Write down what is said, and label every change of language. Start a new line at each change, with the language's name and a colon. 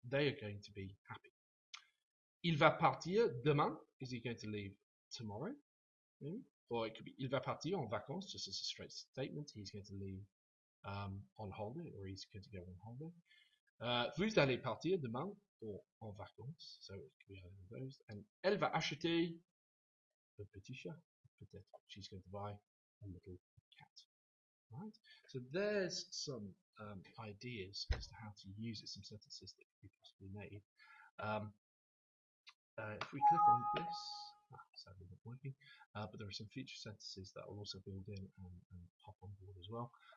English: They are going to be happy.
French: Il va partir demain.
English: Is he going to leave tomorrow? Maybe? Or it could be
French: il va partir en vacances,
English: just as a straight statement. He's going to leave on holiday, or he's going to go on holiday.
French: Vous allez partir demain
English: or
French: en vacances,
English: so it could be either of those.
French: And elle va acheter a petit chat, peut-être.
English: She's going to buy a little cat. Right? So there's some ideas as to how to use it, some sentences that could be possibly made. If we click on this, sadly not working, but there are some feature sentences that will also build in and pop on board as well.